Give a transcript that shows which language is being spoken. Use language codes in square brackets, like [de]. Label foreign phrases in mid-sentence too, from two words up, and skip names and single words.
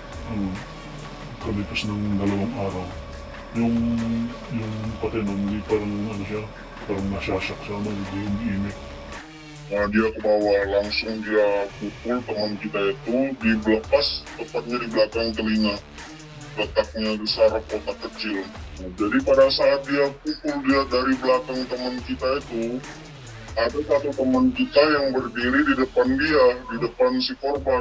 [tl] kalipas ng 2 araw, yung, yung pati nun, hindi parang ano siya, parang nasyasak siya, hindi umiimik. [id] Dia ke bawah, langsung dia pukul teman kita itu di pas tepatnya di belakang telinga, letaknya di saraf otak kecil. Jadi pada saat dia pukul dia dari belakang teman kita itu, ada satu teman kita yang berdiri di depan dia, di depan si korban.